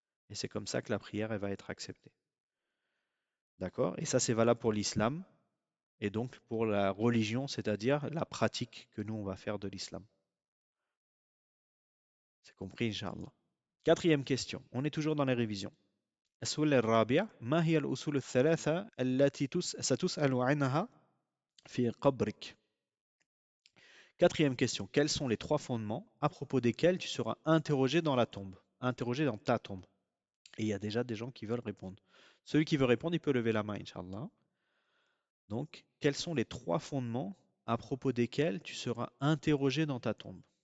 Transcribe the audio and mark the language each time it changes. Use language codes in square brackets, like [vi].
[fr] Et c'est comme ça que la prière elle va être acceptée. D'accord? Et ça, c'est valable pour l'islam et donc pour la religion, c'est-à-dire la pratique que nous, on va faire de l'islam. C'est compris, Inch'Allah. Quatrième question. On est toujours dans les révisions. [ar] السؤال الرابع ما هي الأصول الثلاثة التي ستسأل عنها في قبرك؟ [fr] Quatrième question. Quels sont les trois fondements à propos desquels tu seras interrogé dans la tombe? Interrogé dans ta tombe. Et il y a déjà des gens qui veulent répondre. Celui qui veut répondre, il peut lever la main, Inch'Allah. Donc, quels sont les trois fondements à propos desquels tu seras interrogé dans ta tombe?